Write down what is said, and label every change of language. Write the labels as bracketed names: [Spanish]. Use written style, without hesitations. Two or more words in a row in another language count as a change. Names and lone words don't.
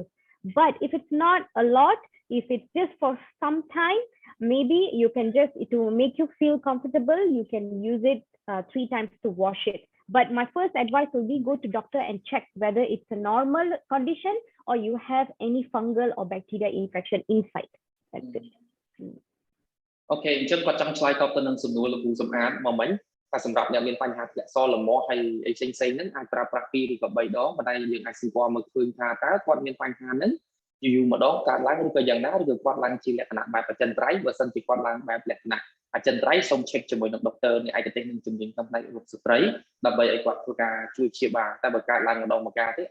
[English] But if it's not a lot, if it's just for some time, maybe you can just, to make you feel comfortable, you can use it 3 times to wash it. But my first advice will be go to doctor and check whether it's a normal condition or you have any fungal or bacteria infection inside. That's it. [Khmer] Okay, អញ្ចឹងគាត់ចង់ឆ្លើយតបទៅនឹងសំណួរលោកគ្រូសំអាតមកមិញថាសម្រាប់អ្នកមានបញ្ហាធ្លាក់សលមាស់ហើយអីផ្សេងៗហ្នឹងអាចប្រើប្រាស់2ឬក៏3ដងប៉ុន្តែយើងអាចសម្គាល់មកឃើញថាតើគាត់មានបញ្ហាហ្នឹងយូរម្ដងកើតឡើងឬក៏យ៉ាងណាឬក៏គាត់ឡើង ជាលក្ខណៈបែបអចិន្ត្រៃយ៍បើសិនជាគាត់ឡើងបែបលក្ខណៈអចិន្ត្រៃយ៍សូម check ជាមួយនឹងដុកទ័រនៃឯកទេសនឹងជំនាញក្នុងផ្នែករូបស្ត្រីដើម្បីឲ្យគាត់ធ្វើការជួយព្យាបាលតែបើកើតឡើងម្ដងម្កាលទេ